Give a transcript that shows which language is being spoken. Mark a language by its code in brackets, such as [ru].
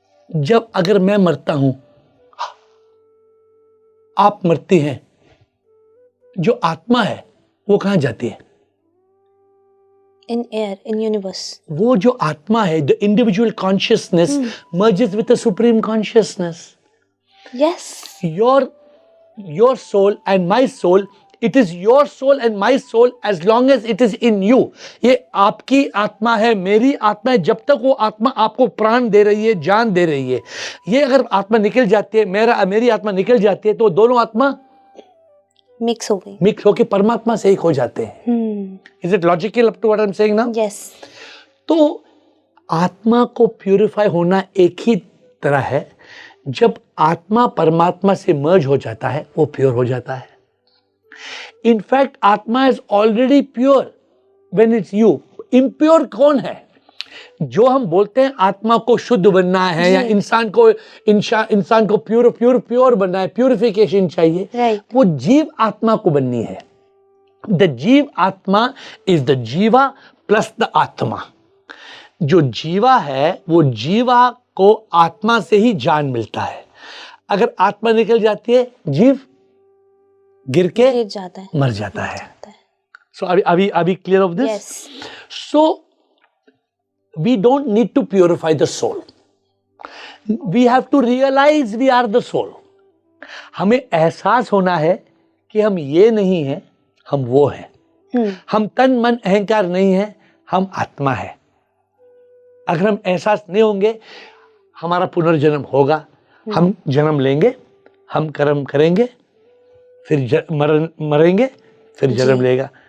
[hi] जब अगर मैं मरता हूं, आप मरती हैं, जो आत्मा है वो कहां जाती है? [en] In air, in universe. [hi] वो जो आत्मा है, [en] The individual consciousness merges with the supreme consciousness. Yes. Your soul and my soul, it is your soul and my soul as long as it is in you. [hi] ये आपकी आत्मा है, मेरी आत्मा है, जब तक वो आत्मा आपको प्राण दे रही है, जान दे रही है। ये अगर आत्मा निकल जाती है, मेरी आत्मा निकल जाती है, तो दोनों आत्मा मिक्स हो गई, मिक्स होके परमात्मा से एक हो जाते हैं। [en] Is it logical up to what I'm saying now? Yes. [hi] तो आत्मा को प्यूरिफाई होना एक ही तरह है, जब आत्मा परमात्मा से मर्ज हो जाता है, वो प्योर हो जाता है। [en] In fact atma is already pure when it's you. [hi] Impure कौन है? जो हम बोलते हैं आत्मा को शुद्ध बनना है या इंसान को प्योर बनना है, प्यूरिफिकेशन चाहिए, right. वो जीव आत्मा को बननी है। [en] The jiv atma is the jiva plus the atma. [hi] जो जीवा है, वो जीवा को आत्मा से ही जान मिलता है। अगर आत्मा निकल जाती है, जीव गिर के जाता है, मर जाता है। [en] So are we clear of this? Yes. So we don't need to purify the soul. We have to realize we are the soul. [hi] हमें एहसास होना है कि हम ये नहीं हैं, हम वो हैं। हम तन मन अहंकार नहीं है, हम आत्मा है। अगर हम एहसास नहीं होंगे, हमारा पुनर्जन्म होगा, हम जन्म लेंगे, हम कर्म करेंगे, फिर मरेंगे, फिर जन्म लेगा।